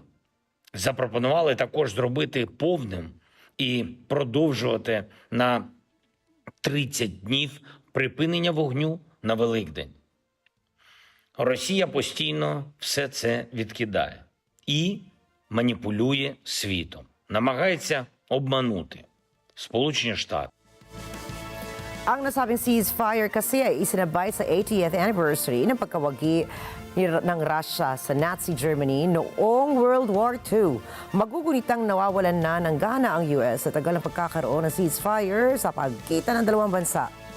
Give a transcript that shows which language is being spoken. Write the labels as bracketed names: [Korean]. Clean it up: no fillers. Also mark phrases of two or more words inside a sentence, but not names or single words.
[Ukrainian] Запропонували також зробити повним і продовжувати на 30 днів припинення вогню на Великдень. Росія постійно все це відкидає і маніпулює світом. Намагається обманути Сполучені Штати. [Filipino] Ang nasabing ceasefire kasi ay isinabay sa [English] 80th anniversary [Filipino] ng pagkawagi ng Russia sa Nazi Germany noong World War II. Magugunitang nawawalan na ng gana ang US sa tagal ng pagkakaroon ng ceasefire sa pagitan ng dalawang bansa.